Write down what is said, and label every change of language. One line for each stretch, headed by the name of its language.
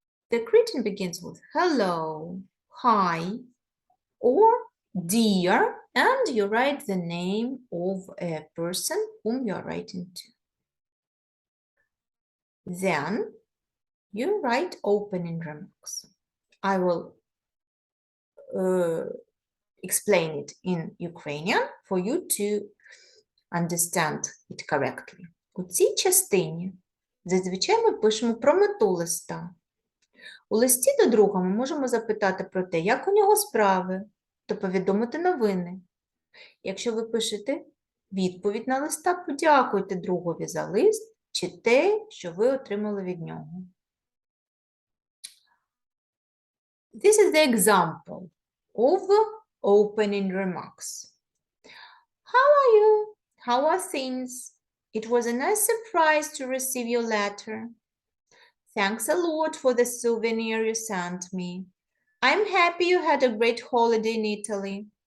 English: The greeting begins with hello, hi, or dear, and you write the name of a person whom you are writing to. Then you write opening remarks. I will explain it in Ukrainian for you to understand it correctly.
Ukrainian: У цій частині зазвичай ми пишемо про мету листа. У листі до друга ми можемо запитати про те, як у нього справи, та повідомити новини. Якщо ви пишете відповідь на листа, подякуйте другові за лист чи те, що ви отримали від нього.
English: This is the example of opening remarks. How are you? How are things? It was a nice surprise to receive your letter. Thanks a lot for the souvenir you sent me. I'm happy you had a great holiday in Italy.